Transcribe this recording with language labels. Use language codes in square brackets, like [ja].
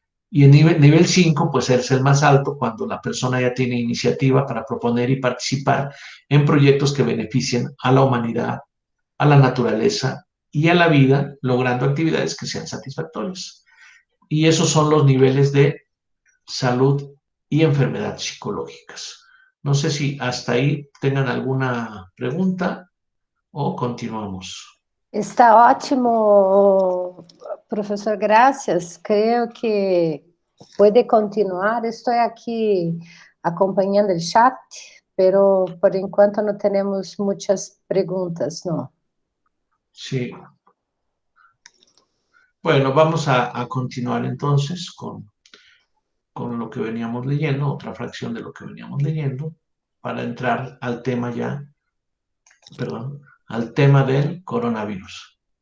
[es] Y en nivel 5, pues es el más alto cuando la persona ya tiene iniciativa para proponer y participar en proyectos que beneficien a la humanidad, a la naturaleza y a la vida, logrando actividades que sean satisfactorias. Y esos son los niveles de salud y enfermedad psicológicas. No sé si hasta ahí tengan alguna pregunta o continuamos. [pt] Está ótimo, professor, graças. Creio que pode continuar. Estou aqui acompanhando o chat, pero por enquanto não temos muitas perguntas, não. [es] Sí. Bueno, vamos a continuar entonces con lo que veníamos leyendo, otra fracción de lo que veníamos leyendo, para entrar al tema ya, perdón, al tema del coronavirus.